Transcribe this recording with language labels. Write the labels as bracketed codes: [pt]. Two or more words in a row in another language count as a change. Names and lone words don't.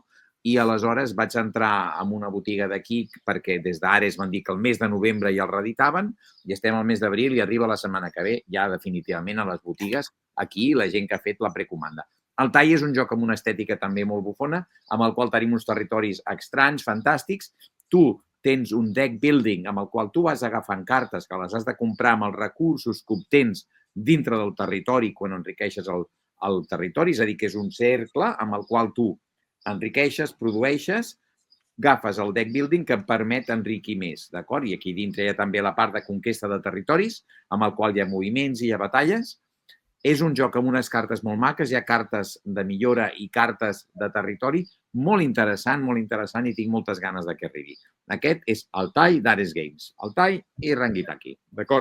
[ca] I aleshores vaig entrar en una botiga d'aquí perquè des d'Ares van dir que el mes de novembre ja el reeditaven i estem al mes d'abril i arriba la setmana que ve ja definitivament a les botigues aquí la gent que ha fet la precomanda. Altai és un joc amb una estètica també molt bufona, amb el qual tenim uns territoris estranys, fantàstics. Tu tens un [en] deck building [ca] amb el qual tu vas agafant cartes que les has de comprar amb els recursos que obtens dintre del territori quan enriqueixes el territori, és a dir, que és un cercle amb el qual tu enriqueixes, produeixes, agafes el [en] deck building [ca] que et permet enriquir més, d'acord? I aquí dintre hi ha també la part de conquesta de territoris, amb el qual hi ha moviments i hi ha batalles. És un joc amb unes cartes molt maques, hi ha cartes de millora i cartes de territori, molt interessant i tinc moltes ganes que arribi. Aquest és Altai d'Ares Games. Altai i Rangitaki, d'acord?